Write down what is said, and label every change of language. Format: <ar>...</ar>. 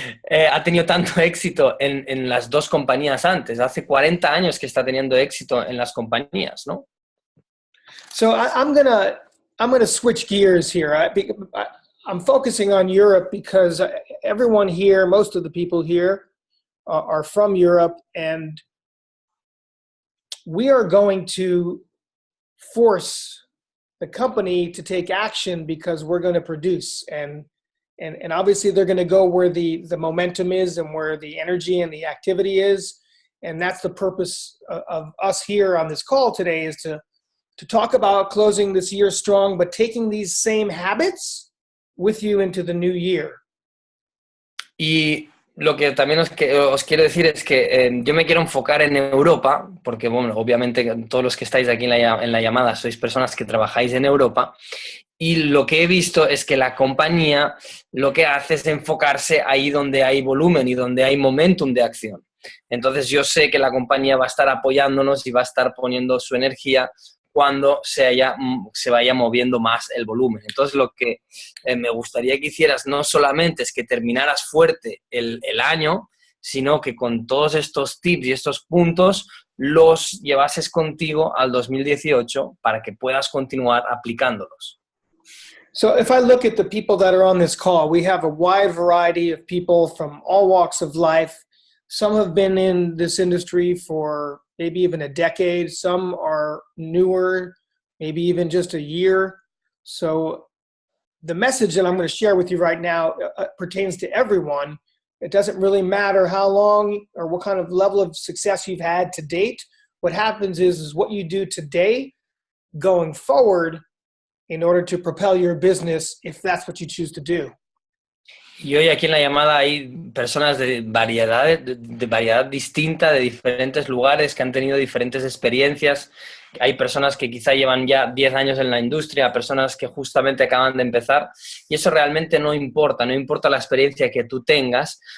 <es>Ha tenido tanto éxito en las dos compañías antes. Hace 40 años que está teniendo éxito en las compañías, ¿no?</es> <en>So I'm gonna switch gears here. I'm focusing on Europe because everyone here, most of the people here, are from Europe, and we are going to force the company to take action because we're going to produce, and obviously they're going to go where the momentum is and where the energy and the activity is, and that's the purpose of us here on this call today, is to talk about closing this year strong, but taking these same habits with you into the new year.</en> <es>Y lo que también os quiero decir es que yo me quiero enfocar en Europa, porque, bueno, obviamente todos los que estáis aquí en la llamada sois personas que trabajáis en Europa, y lo que he visto es que la compañía lo que hace es enfocarse ahí donde hay volumen y donde hay momentum de acción. Entonces yo sé que la compañía va a estar apoyándonos y va a estar poniendo su energía cuando se vaya moviendo más el volumen. Entonces lo que me gustaría que hicieras no solamente es que terminaras fuerte el año, sino que con todos estos tips y estos puntos los llevases contigo al 2018 para que puedas continuar aplicándolos.</es> <en>So if I look at the people that are on this call, we have a wide variety of people from all walks of life. Some have been in this industry for maybe even a decade. Some are newer, maybe even just a year. So the message that I'm going to share with you right now pertains to everyone. It doesn't really matter how long or what kind of level of success you've had to date. What happens is what you do today going forward in order to propel your business, if that's what you choose to do.</en> <es>Y hoy aquí en la llamada hay personas de variedad distinta, de diferentes lugares, que han tenido diferentes experiencias. Hay personas que quizá llevan ya 10 años en la industria, personas que justamente acaban de empezar, y eso realmente no importa la experiencia que tú tengas.</es>